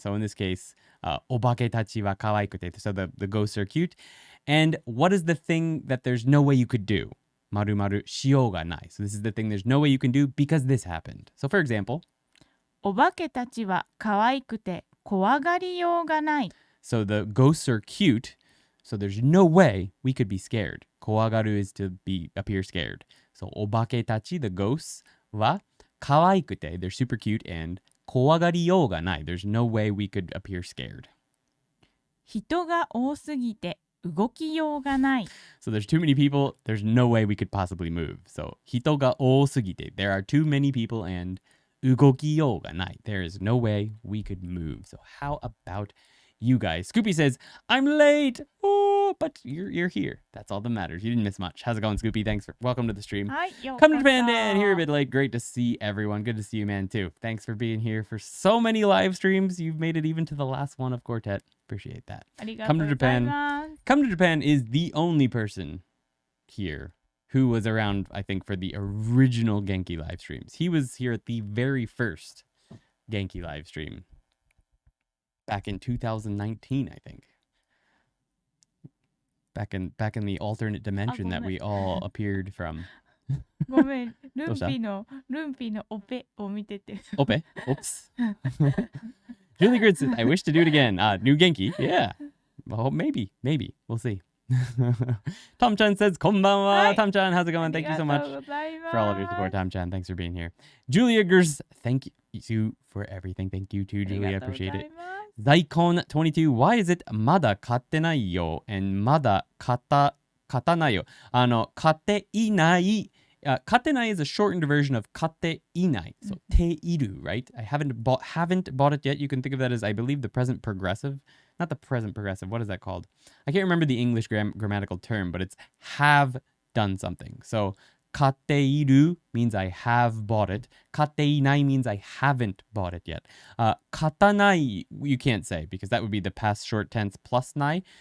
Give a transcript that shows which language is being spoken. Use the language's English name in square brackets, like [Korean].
[English] So in this case, [Japanese] お化けたちは可愛くて [English] so the ghosts are cute. And what is the thing that there's no way you could do? 〇〇しようがない. So this is the thing there's no way you can do because this happened. So for example, [Japanese] お化けたちは可愛くて怖がりようがない。 [English] So the ghosts are cute. So there's no way we could be scared. 怖がる is to appear scared. So [Japanese] お化けたち [English] the ghosts [Japanese] は可愛くて [English] they're super cute and [Japanese] 怖がりようがない [English] there's no way we could appear scared. [Japanese] 人が多すぎて動きようがない。 [English] So there's too many people, there's no way we could possibly move. So [Japanese] 人が多すぎて [English] there are too many people and [Japanese] 動きようがない [English] there is no way we could move. So how about you guys? Scoopy says, I'm late. Oh, but you're here. That's all that matters. You didn't miss much. How's it going, Scoopy? Thanks for welcome to the stream. [Japanese] はい、ようこそ。 [English] Come to Japan, Dan. Here a bit late. Great to see everyone. Good to see you, man, too. Thanks for being here for so many live streams. You've made it even to the last one of Quartet. Appreciate that. [Japanese] ありがとうございます。 [English] Come to Japan is the only person here who was around, I think, for the original Genki live streams. He was here at the very first Genki live stream. Back in 2019, I think. Back in the alternate dimension that we all appeared from. [Japanese] ごめん、ルンピのオペを見てて。 [English] Ope. Oops. Julie Grid says, I wish to do it again. New Genki. Yeah. Well, maybe. We'll see. Tom-chan says, konbanwa. Hi. Tom-chan, how's it going? Thank you so much [Japanese] ありがとうございます。 [English] for all of your support, Tom-chan. Thanks for being here. Julia Gers, thank you for everything. Thank you too, [Japanese] あり [English] Julia. I [Japanese] がとうござい [English] appreciate it. [Japanese] ます。 [English] Daikon22, why is it [Japanese] まだ買ってないよ [English] and [Japanese] まだ買ったないよ。買っていない。 [English] 買ってない is a shortened version of [Japanese] 買っていない。 [English] So ている, right? I haven't bought it yet. You can think of that as, I believe, the present progressive. Not the present progressive. What is that called? I can't remember the English grammatical term, but it's have done something. So [Japanese] 買っている [English] means I have bought it. [Japanese] 買っていない [English] means I haven't bought it yet. [Japanese] 買ったない [English] you can't say because that would be the past short tense plus ない.